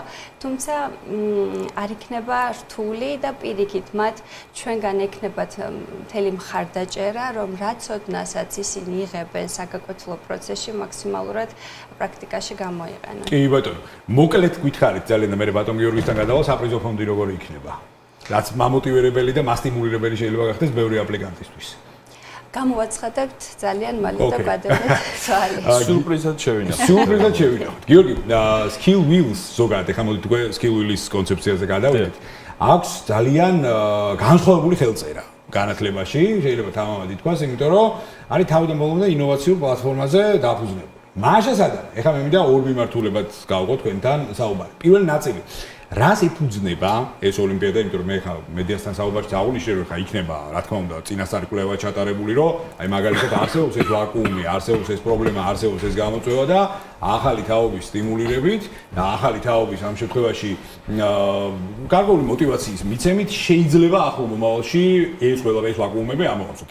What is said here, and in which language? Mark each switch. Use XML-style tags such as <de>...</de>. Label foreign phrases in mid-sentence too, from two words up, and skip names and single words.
<ka>თუმცა არ იქნება რთული და პირიქით მათ ჩვენგან ექნებათ მთელი მხარდაჭერა, რომ რაც ოდნასაც ისინი იღებენ საგაკვეთილო პროცესში მაქსიმალურად პრაქტიკაში გამოიყენონ. კი ბატონო, მოკლედ გითხარით ძალიან და მე ბატონ გიორგისთან გადავალ საპრიზო ფონდი როგორი იქნება? რაც მამოტივირებელი და მასტიმულირებელი შეიძლება გახდეს ბევრი აპლიკანტისთვის. გამოვაცხადებთ ძალიან მალე და გადავიდეთ თვალი. სიურპრიზად შევინახავთ. სიურპრიზად შევინახავთ. გიორგი,</ka> <en>skill wheels</en> <ka>ზოგადად, ეხლა მოდით უკვე</ka> <en>skill wheels</en> <ka>კონცეფციაზე გადავიდეთ. აქვს ძალიან განსხვავებული ხელწერა. განათლებაში შეიძლება თამამად ითქვას, იმიტომ რომ არის თავიდან ბოლომდე ინოვაციურ პლატფორმაზე დაფუძნებული. მაშა სადა, ეხლა მე მინდა ორ მიმართულებად გავყო თქვენთან საუბარი. პირველი ნაწილი, რას ეფუძნება ეს ოლიმპიადა, იმიტომ რომ მე ხა მედიასთან საუბარში წავულიშე რომ ხა იქნება, რა თქმა უნდა, წინასწარი კვლევა ჩატარებული, რომ აი მაგალითად არსებობს ეს ვაკუუმი, არსებობს ეს პრობლემა, არსებობს ეს გამოწვევა და ახალი თაობის სტიმულირებით და ახალი თაობის ამ შემთხვევაში გარკვეული мотиваციის მიცემით შეიძლება ახლო მომავალში ეს ყველა ეს ვაკუუმები ამოვაცოთ.</ka>